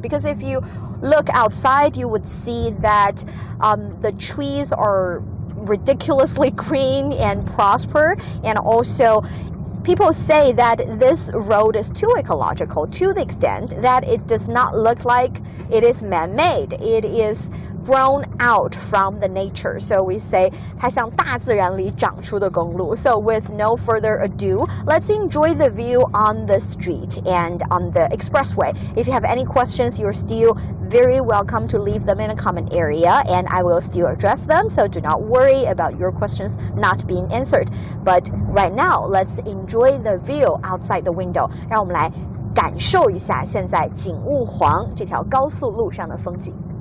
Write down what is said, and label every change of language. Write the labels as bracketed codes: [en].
[en] Because if you look outside, you would see that the trees are ridiculously green and prosper, and also people say that this road is too ecological to the extent that it does not look like it is man-made. It is grown out from the nature. So we say [zh] 它像大自然里长出的公路。 [en] So with no further ado, let's enjoy the view on the street and on the expressway. If you have any questions, you're still very welcome to leave them in a comment area and I will still address them. So do not worry about your questions not being answered. But right now, let's enjoy the view outside the window. [zh] 让我们来感受一下现在景物黄这条高速路上的风景。